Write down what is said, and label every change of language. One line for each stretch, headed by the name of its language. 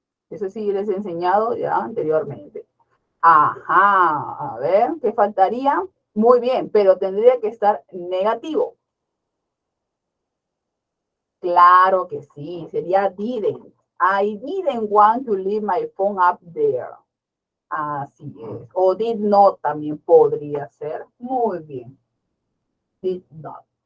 Spanish: Eso sí les he enseñado ya anteriormente. Ajá, a ver, ¿qué faltaría? Muy bien, pero tendría que estar negativo. Claro que sí, sería didn't.
English: I didn't want to leave my phone up there.
Spanish: Así es. O did not también podría ser. Muy bien. Did not.